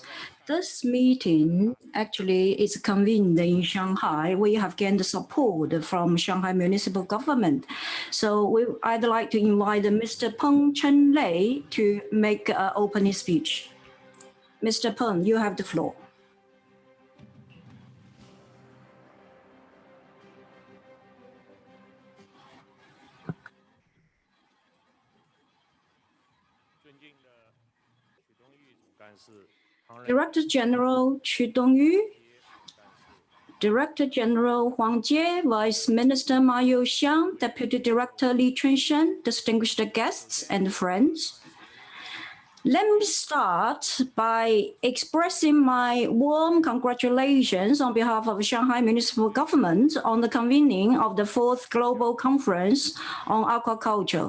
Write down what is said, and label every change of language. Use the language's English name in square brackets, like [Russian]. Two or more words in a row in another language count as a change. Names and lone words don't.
[English] This meeting actually is convened in Shanghai. We have gained support from Shanghai municipal government. So I'd like to invite Mr. Peng Chen-lei to make an opening speech. Mr. Peng, you have the floor. Director General Chu Dongyu, Director General Huang Jie, Vice Minister Ma Youxiang, Deputy Director Li Chunshen, distinguished guests and friends. Let me start by expressing my warm congratulations on behalf of Shanghai Municipal Government on the convening of the 4th Global Conference on Aquaculture.